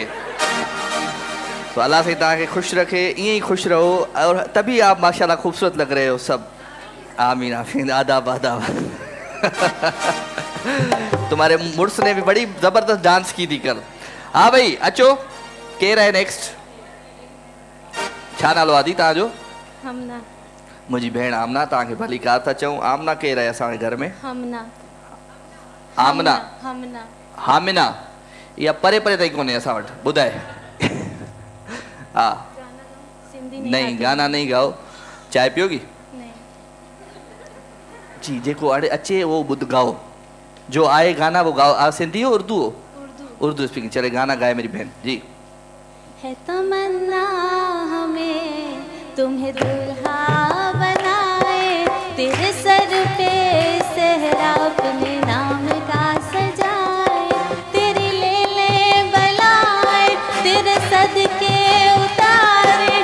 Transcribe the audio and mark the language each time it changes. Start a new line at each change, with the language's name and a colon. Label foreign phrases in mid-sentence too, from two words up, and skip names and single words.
Hindi: तो अल्लाह से ताकि खुश रखे, यहीं खुश रहो, और तभी आप माशाल्लाह खूबसूरत लग रहे हो सब। आमीन आमीन, आदाब आदाब। तुम्हारे मुर्स ने भी बड़ी जबरदस्त डांस की थी कल।
Sindhi: हाँ भाई, अचो के रहे नेक्स्ट छा नालो आदि तव्हांजो? हमना। मुंहिंजी भेण आमना, तव्हांखे भली कार था चऊं। आमना के रहे असांजे घर में? हमना। आमना। हमना। हामिना, इहा परे परे ताईं कोन्हे असां वटि, ॿुधाए। हा, सिंधी
Hindi: नहीं गाना नहीं गाओ। चाय पियोगी? नहीं। जी,
Sindhi: जेको अचे
Hindi: वो ॿुध गाओ, जो आए गाना वो गाओ। सिंधी हो उर्दू हो?
English: Urdu speaking.
Hindi: चले गाना गाए मेरी बहन जी। है तमन्ना हमें तुम्हें दुल्हा बनाए, तेरे सर पे सेहरा अपने नाम का सजाए, तेरी ले बलाए, तेरे सदके उतारे।